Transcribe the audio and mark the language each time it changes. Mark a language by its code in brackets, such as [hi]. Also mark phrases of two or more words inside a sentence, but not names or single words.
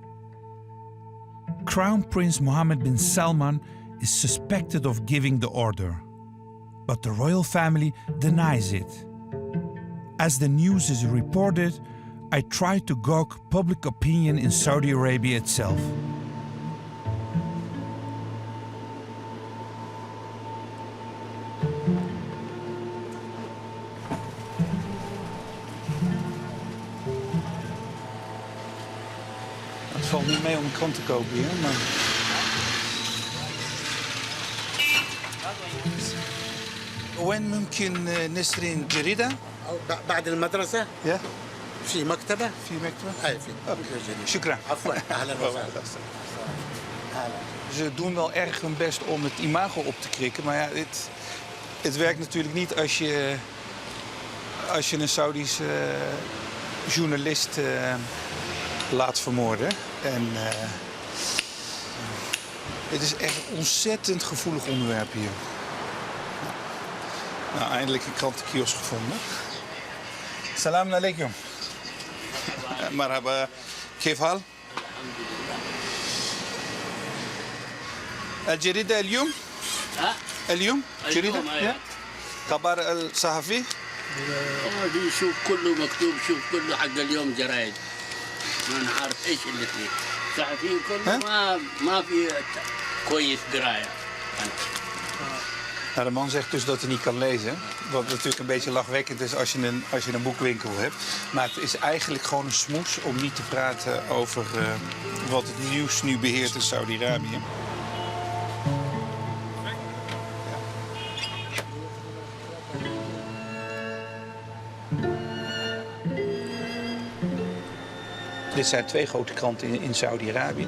[en] Crown Prince Mohammed bin Salman is suspected of giving the order, but the royal family denies it. As the news is reported, I try to gauge public opinion in Saudi Arabia itself. [nl] Het valt niet mee om een krant te kopen hier, maar... [ar] وين ممكن نشتري جريدة؟ بعد المدرسة؟ [en] Yeah. [ar] في مكتبة؟ في مكتبة؟ أي في. شكرا. عفوا. أهلا وسهلا. [nl] Ze doen wel erg hun best om het imago op te krikken, maar ja, het werkt natuurlijk niet als je een Saudische journalist laat vermoorden. En het is echt een ontzettend gevoelig onderwerp hier. Nou, eindelijk een krantenkiosk gevonden. [ar] سلام عليكم. مرحبا. كيف حال؟ الجريدة اليوم؟ اليوم؟ جريدة؟ خبر الصحفي؟ دي شوف كله مكتوب، شوف كله حق اليوم جرايد. ما نعرف ايش اللي فيه. صحفيين كله ما في كويس قرايه. [nl] Nou, de man zegt dus dat hij niet kan lezen. Wat natuurlijk een beetje lachwekkend is als je een boekwinkel hebt. Maar het is eigenlijk gewoon een smoes om niet te praten over wat het nieuws nu beheert in Saudi-Arabië. Dit zijn 2 grote kranten in Saudi-Arabië.